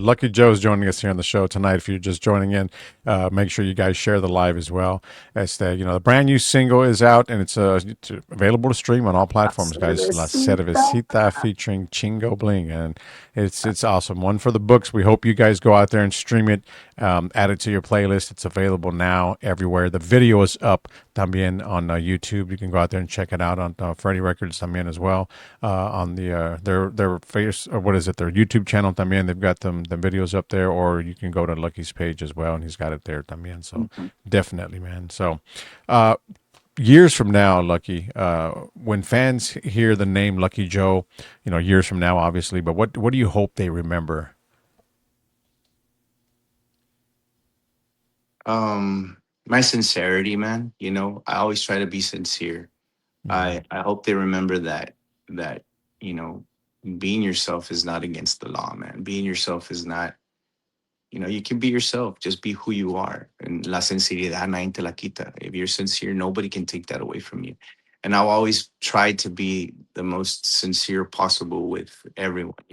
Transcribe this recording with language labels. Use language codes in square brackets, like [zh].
[en] Lucky Joe's joining us here on the show tonight. If you're just joining in, make sure you guys share the live as well. As the brand new single is out, and it's available to stream on all platforms, guys. La Cervecita featuring Chingo Bling, and it's awesome. One for the books. We hope you guys go out there and stream it, add it to your playlist. It's available now everywhere. The video is up también on YouTube. You can go out there and check it out on Freddie Records también as well. On their face, or what is it, their YouTube channel también. They've got the videos up there, or you can go to Lucky's page as well, and he's got it there también. So Mhm. definitely, man. So uh, years from now, Lucky, when fans hear the name Lucky Joe, years from now, obviously, but what do you hope they remember? My sincerity, man. I always try to be sincere. Mhm. I hope they remember that you know being yourself is not against the law, man. Being yourself is not. You can be yourself. Just be who you are. [es] And la sinceridad nadie te la quita. [en] If you're sincere, nobody can take that away from you. And I'll always try to be the most sincere possible with everyone.